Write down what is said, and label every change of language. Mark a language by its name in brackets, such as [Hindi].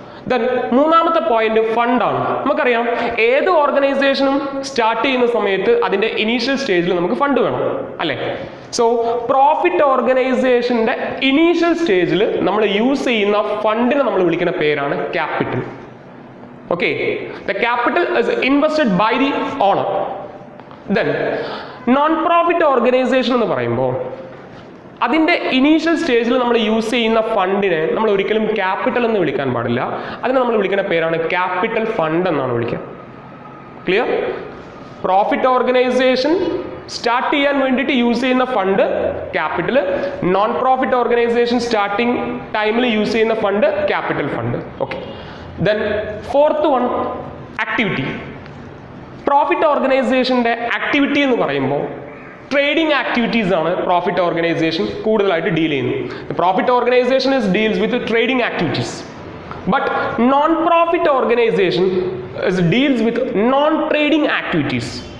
[Malayalam] Then മൂന്നാമത്തെ point ഫണ്ടാണ്. നമുക്കറിയാം ഏത് ഓർഗനൈസേഷനും സ്റ്റാർട്ട് ചെയ്യുന്ന സമയത്ത് അതിൻ്റെ ഇനീഷ്യൽ സ്റ്റേജിൽ നമുക്ക് ഫണ്ട് വേണം, അല്ലേ? സോ പ്രോഫിറ്റ് ഓർഗനൈസേഷൻ്റെ ഇനീഷ്യൽ സ്റ്റേജിൽ നമ്മൾ യൂസ് ചെയ്യുന്ന ഫണ്ടിനെ നമ്മൾ വിളിക്കുന്ന പേരാണ് capital. [English] Okay, the capital is invested by the owner. [Malayalam] Then non-profit organization എന്ന് പറയുമ്പോൾ അതിൻ്റെ ഇനീഷ്യൽ സ്റ്റേജിൽ നമ്മൾ യൂസ് ചെയ്യുന്ന ഫണ്ടിനെ നമ്മൾ ഒരിക്കലും ക്യാപിറ്റൽ എന്ന് വിളിക്കാൻ പാടില്ല. അതിനെ നമ്മൾ വിളിക്കുന്ന പേരാണ് ക്യാപിറ്റൽ ഫണ്ട് എന്നാണ് വിളിക്കുക. ക്ലിയർ? പ്രോഫിറ്റ് ഓർഗനൈസേഷൻ സ്റ്റാർട്ട് ചെയ്യാൻ വേണ്ടിയിട്ട് യൂസ് ചെയ്യുന്ന fund capital, non profit organisation starting ടൈമിൽ യൂസ് ചെയ്യുന്ന fund capital fund. Okay. [English] Then fourth one, activity. [Malayalam] Profit ഓർഗനൈസേഷൻ്റെ activity എന്ന് പറയുമ്പോൾ ട്രേഡിംഗ് ആക്ടിവിറ്റീസ് ആണ് പ്രോഫിറ്റ് ഓർഗനൈസേഷൻ കൂടുതലായിട്ട് ഡീൽ ചെയ്യുന്നത്. [English] Profit organisation deals with trading activities. But non profit organisation deals with non trading activities.